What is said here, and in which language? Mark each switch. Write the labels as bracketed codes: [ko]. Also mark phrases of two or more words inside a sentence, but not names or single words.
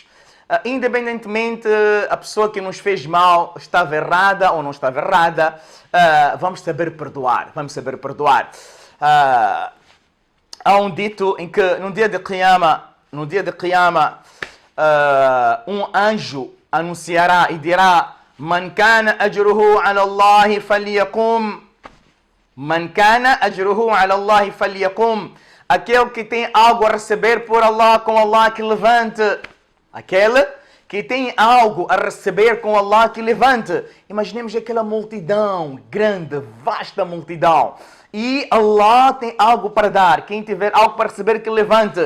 [pt] Independentemente a pessoa que nos fez mal estava errada ou não estava errada, vamos saber perdoar. Vamos saber perdoar. Há um dito em que no dia de Qiyamah, um anjo anunciará e dirá: [ar] من كان أجره على الله فليقم. من كان أجره على الله فليقم. [pt] Aquele que tem algo a receber por Allah, com Allah que levante. Aquele que tem algo a receber com Allah que levante. Imaginemos aquela multidão, grande, vasta multidão. E Allah tem algo para dar. Quem tiver algo para receber, que levante.